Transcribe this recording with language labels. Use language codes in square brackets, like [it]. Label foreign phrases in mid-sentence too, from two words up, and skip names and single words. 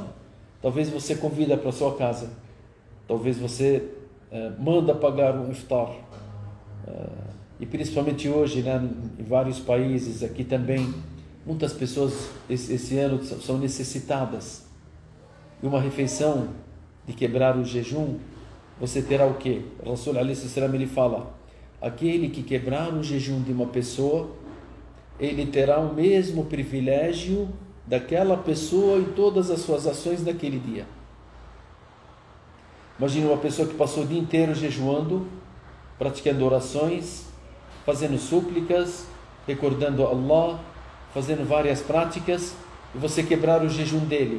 [pt] Talvez você convida para sua casa. Talvez você manda pagar um iftar. E principalmente hoje, né, em vários países, aqui também, muitas pessoas esse ano são necessitadas. E uma refeição de quebrar o jejum, você terá o quê? O [ar] رسول عليه السلام, [pt] ele fala, aquele que quebrar o jejum de uma pessoa, ele terá o mesmo privilégio daquela pessoa em todas as suas ações daquele dia. Imagina uma pessoa que passou o dia inteiro jejuando, praticando orações, fazendo súplicas, recordando a Allah, fazendo várias práticas, e você quebrar o jejum dele.